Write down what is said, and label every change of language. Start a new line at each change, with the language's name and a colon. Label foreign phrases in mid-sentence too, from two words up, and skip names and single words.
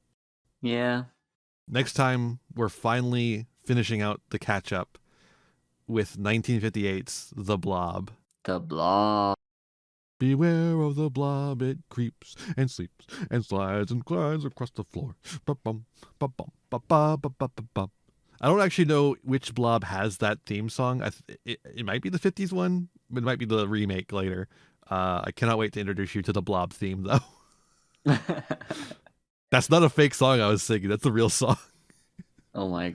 English: Yeah. Next time, we're finally finishing out the catch up with 1958's The Blob. The Blob. Beware of the blob, it creeps and sleeps and slides and glides across the floor. Ba-bum, ba-bum, ba-ba-ba-ba-ba-bum. I don't actually know which blob has that theme song. It might be the 50s one, but it might be the remake later. I cannot wait to introduce you to the blob theme, though. That's not a fake song I was singing. That's a real song. Oh my